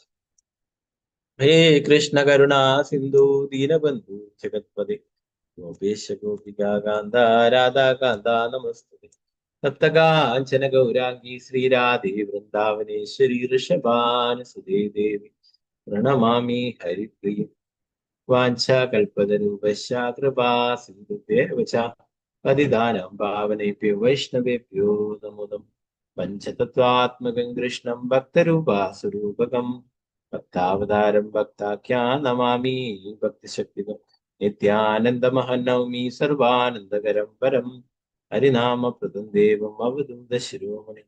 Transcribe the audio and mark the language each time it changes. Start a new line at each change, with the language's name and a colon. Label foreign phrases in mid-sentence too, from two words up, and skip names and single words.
Sanskrit: ഹേ കൃഷ്ണ കരുണാ സിന്ധു ദീനബന്ധു ജഗത്പദേ ഗോപേശ ഗോപികാ കാന്ത രാധാകാന്ത നമസ്തുതേ. സപ്തകാഞ്ചന ഗൗരാംഗി ശ്രീരാധേ വൃന്ദാവനേശ്വരി ഋഷഭാനുസുതേ ദേവി പ്രണമാമി ഹരിപ്രിയ. വാഞ്ചാകൽപതരൂപശ്ച കൃപാ സിന്ധുഭ്യേവ ച പതിതാനാം പാവനേഭ്യോ വൈഷ്ണവേഭ്യോ നമോ നമഃ. പഞ്ചതത്വാത്മകം കൃഷ്ണം ഭക്തരൂപാസുരൂപകം ഭക്താവതാരം ഭക്താഖ്യാ നമാമി ഭക്തിശക്തികം. നിത്യാനന്ദമഹം നൗമി സർവാനന്ദകരം പരം ഹരിനാമപ്രദം ദേവം അവധൂത ശിരോമണി.